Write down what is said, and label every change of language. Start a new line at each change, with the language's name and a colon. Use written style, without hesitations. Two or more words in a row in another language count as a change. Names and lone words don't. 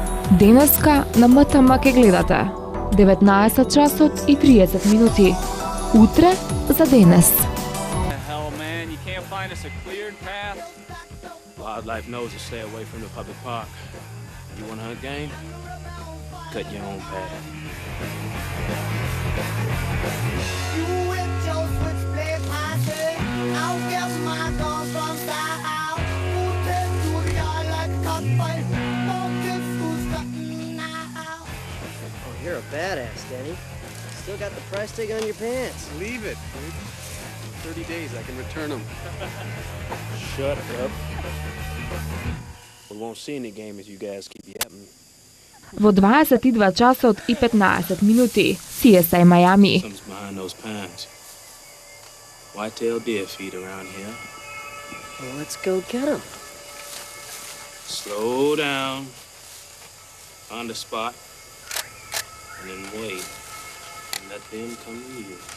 Macedonian: Денеска на МТМ ке гледате 19 часот и 30 минути. Утре за денес.
English: Hell, man, you can't find us a cleared path. Wildlife knows to stay away from the public park. You want to hunt game? Cut your own path. You with your switchblade passing. I'll get my gun from that out. Put it to the like cut by. Don't get who's cutting now. Oh, you're a badass, Denny. Still got the price tag on your pants. Leave it, dude. 30 days, I can return them. Shut up. We won't see any game as you guys keep yapping.
Macedonian: Во 22 часот и 15 минути. CSI Miami.
English: Something's behind those pines. Whitetail deer feed around here. Well, let's go get them. Slow down. Find a spot. And then wait. And let them come to you.